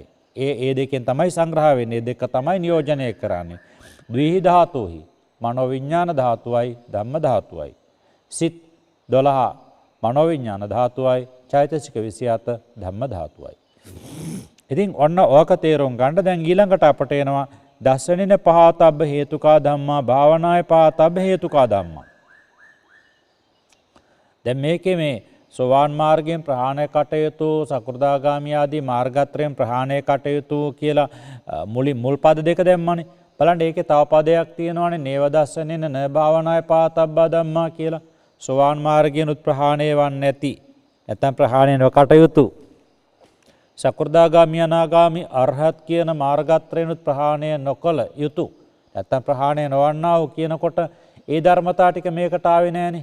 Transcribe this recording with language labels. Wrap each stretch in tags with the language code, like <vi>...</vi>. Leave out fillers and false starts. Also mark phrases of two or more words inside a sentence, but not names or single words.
<si>ඒ දෙකෙන් තමයි සංග්‍රහ වෙන්නේ. දෙක තමයි නියෝජනය කරන්නේ.</si> <pi>ද්විහි ධාතුහි</pi> <si>මනෝවිඥාන ධාතුවයි ධම්ම ධාතුවයි. සිත් 12 මනෝවිඥාන ධාතුවයි චෛතසික 27 ධම්ම ධාතුවයි. ඉතින් ඔන්න ඕක තේරුම් ගන්න දැන් ඊළඟට අපට එනවා</si> <pi>දස්සනින පහතබ්බ හේතුකා ධම්මා භාවනාය පහතබ්බ හේතුකා ධම්මා.</pi> <si>දැන් මේකේ මේ සෝවාන් මාර්ගයෙන් ප්‍රහාණය කටයුතු සකෘදාගාමී ආදී මාර්ගත්‍රයෙන් ප්‍රහාණය කටයුතු කියලා මුල් පද දෙක දැම්මනේ. බලන්න ඒකේ තව පදයක් තියෙනවානේ</si> <pi>නේව දස්සනින න භාවනාය පහතබ්බා ධම්මා</pi> <si>කියලා. සෝවාන් මාර්ගයෙන් ප්‍රහාණය වන්නේ නැති නැත්නම් ප්‍රහාණය නොකටයුතු සකෘදාගාමී අනාගාමී අරහත් කියන මාර්ගත්‍රයනුත් ප්‍රහාණය නොකළ යුතු නැත්නම් ප්‍රහාණය නොවන්නා වූ කියනකොට ඒ ධර්මතා ටික මේකට ආවේ නැහනේ.</si>